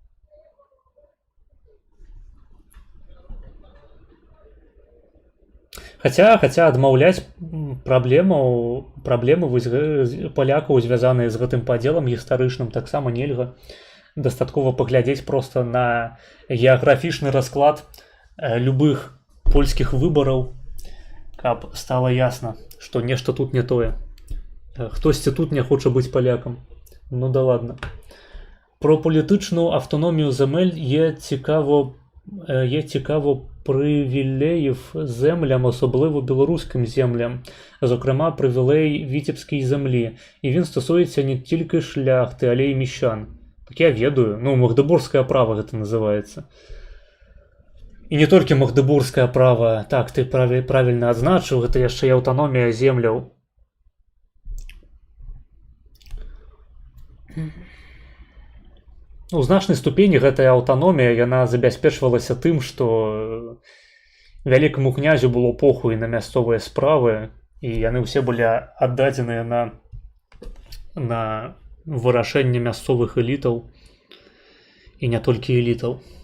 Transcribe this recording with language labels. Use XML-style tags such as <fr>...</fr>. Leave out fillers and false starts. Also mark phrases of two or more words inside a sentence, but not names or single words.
<be>Хаця адмаўляць праблемы палякаў, звязаныя з гэтым падзелам гістарычным, таксама нельга. Дастаткова паглядзець проста на геаграфічны расклад любых польскіх выбараў, каб стала ясна, што нешта тут не тое. Хтосьці тут не хоча быць палякам.</be> <ru>Ну да ладно.</ru> <uk>Про політичну автономію земель є цікаво привілеїв землям, особливо білоруським землям, зокрема привілей Вітебській землі. І він стосується не тільки шляхти, але й міщан.</uk> <be>Так я ведаю. Ну, магдыбургскае право гэта называецца. І не толькі магдыбургскае право. Так, ты правільна адзначыў, гэта яшчэ і аўтаномія земляў. У значнай ступені гэтая аўтаномія, яна забяспечвалася тым, што вялікаму князю было похуй на мясцовыя справы, і яны ўсе былі аддадзеныя на вырашэнне мясцовых элітаў, і не толькі элітаў.</be>